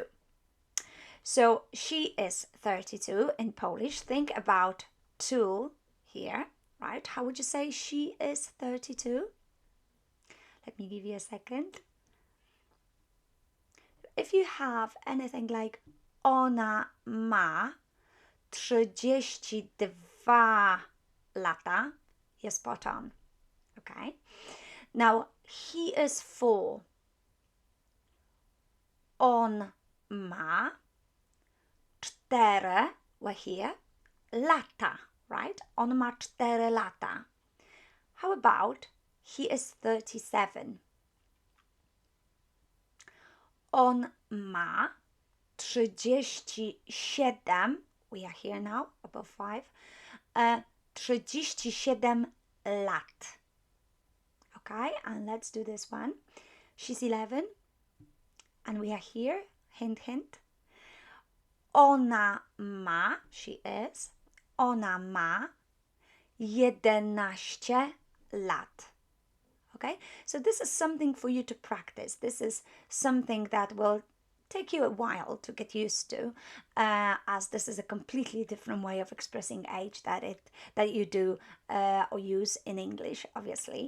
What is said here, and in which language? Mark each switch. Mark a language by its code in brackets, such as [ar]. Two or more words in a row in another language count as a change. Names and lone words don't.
[en] So she is 32 in Polish. Think about 2 here, right? How would you say she is 32? Let me give you a second. If you have anything like [pl] ona ma 32 lata, [en] you're spot on. Okay. Now he is 4. [pl] On ma 4, [en] we're here, lata, right? [pl] On ma 4 lata. [en] How about he is 37? [pl] On ma 37, [en] we are here now, above 5, 37 lat. Okay, and let's do this one. She's 11, and we are here, hint, hint. [pl] Ona ma, [en] she is, [pl] ona ma 11 lat. [en] Okay, so this is something for you to practice. This is something that will take you a while to get used to, as this is a completely different way of expressing age that you do or use in English, obviously.